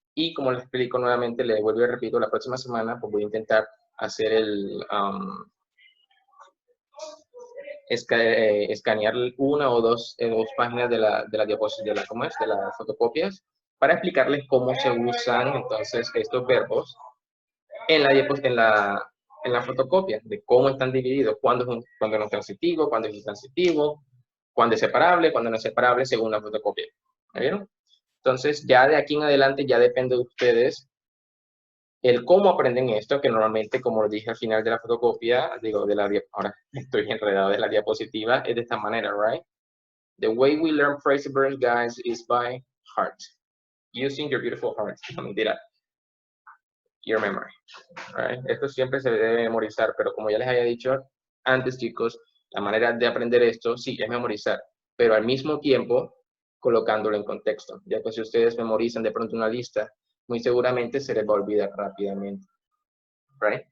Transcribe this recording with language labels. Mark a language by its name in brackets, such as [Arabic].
[Spanish] Y como les explico nuevamente, les vuelvo y repito, la próxima semana pues voy a intentar hacer el escanear una o dos páginas de la diapositiva, ¿cómo es? De las fotocopias, para explicarles cómo se usan entonces estos verbos en la fotocopia, de cómo están divididos, cuándo no es transitivo, cuándo es intransitivo, cuándo es separable, cuándo no es separable, según la fotocopia. ¿Me vieron? Entonces, ya de aquí en adelante, ya depende de ustedes el cómo aprenden esto, que normalmente, como lo dije al final de la fotocopia, digo, ahora estoy enredado de la diapositiva, es de esta manera, right? [English] The way we learn phrasal verbs, guys, is by heart. Using your beautiful heart. [Spanish] No, mentira. [English] Your memory. Right? [Spanish] Esto siempre se debe memorizar, pero como ya les había dicho antes, chicos, la manera de aprender esto, sí, es memorizar, pero al mismo tiempo colocándolo en contexto. Ya que si ustedes memorizan de pronto una lista, muy seguramente se les va a olvidar rápidamente. Right?